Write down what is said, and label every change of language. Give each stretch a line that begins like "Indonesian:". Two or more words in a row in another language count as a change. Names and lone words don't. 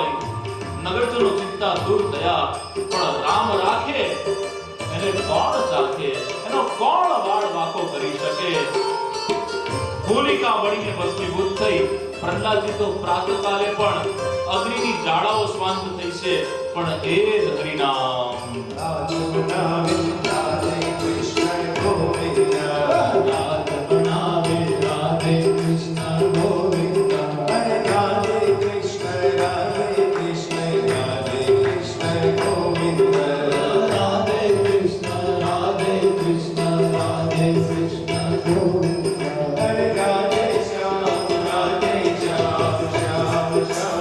Gujarati: નગરજનો ચિંતા દૂર થયા, પણ રામ રાખે એને કોણ ચાખે? એનો કોણ વાળ વાંકો કરી શકે? હોલિકા બળીને ભસ્મીભૂત થઈ। પ્રહલાદજી તો પ્રાતકાલે પણ અગ્નિની જ્વાળાઓ શાંત થઈ છે, પણ એ જ હરિનામ
Hindi: राधे कृष्ण गोविंद राधे कृष्ण गोविंद राधे कृष्ण गोविंद राधे कृष्ण गोविंद राधे श्याम श्याम